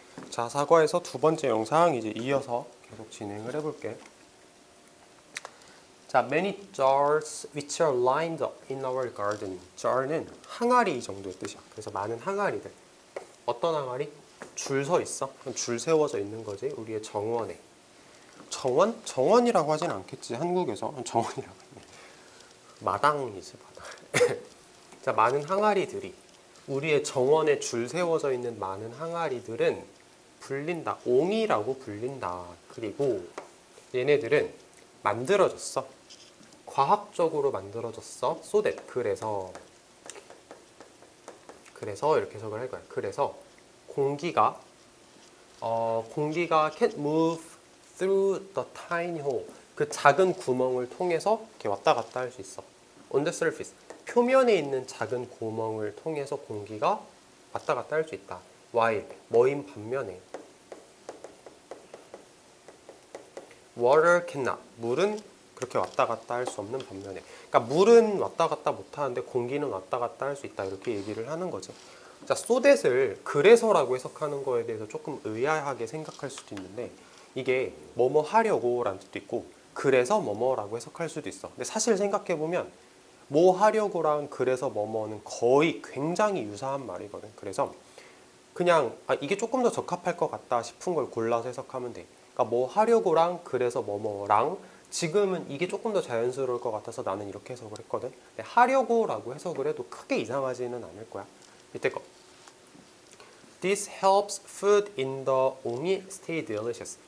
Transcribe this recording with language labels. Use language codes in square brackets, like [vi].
[ko] 자, 사과에서 두 번째 영상 이제 이어서 계속 진행을 해볼게. [en] 자, many jars which are lined up in our garden. [ko] jar는 항아리 정도의 뜻이야. 그래서 많은 항아리들. 어떤 항아리? 줄 서 있어. 줄 세워져 있는 거지. 우리의 정원에. 정원? 정원이라고 하진 않겠지. 한국에서 정원이라고 하네. 마당이지, 마당. 자, 많은 항아리들이 우리의 정원에 줄 세워져 있는 많은 항아리들은 불린다. 옹이라고 불린다. 그리고 얘네들은 만들어졌어. 과학적으로 만들어졌어. [en] so that. [ko] 그래서 이렇게 해석을 할 거야. 그래서 공기가 [en] can't move through the tiny hole. [ko] 그 작은 구멍을 통해서 이렇게 왔다 갔다 할 수 있어. [en] on the surface. [ko] 표면에 있는 작은 구멍을 통해서 공기가 왔다 갔다 할 수 있다. [en] while [ko] 뭐인 반면에 [en] water cannot. [ko] 물은 그렇게 왔다 갔다 할 수 없는 반면에. 그러니까 물은 왔다 갔다 못 하는데 공기는 왔다 갔다 할 수 있다. 이렇게 얘기를 하는 거지. 자, so that을 그래서라고 해석하는 거에 대해서 조금 의아하게 생각할 수도 있는데 이게 뭐뭐 하려고 라는 뜻도 있고 그래서 뭐뭐라고 해석할 수도 있어. 근데 사실 생각해보면 뭐 하려고랑 그래서 뭐뭐는 거의 굉장히 유사한 말이거든. 그래서 그냥 이게 조금 더 적합할 것 같다 싶은 걸 골라서 해석하면 돼. 그러니까 뭐 하려고랑 그래서 뭐뭐랑 지금은 이게 조금 더 자연스러울 것 같아서 나는 이렇게 해석을 했거든. 근데 하려고라고 해석을 해도 크게 이상하지는 않을 거야. 이때 거. [en] This helps food in the 옹이 stay delicious.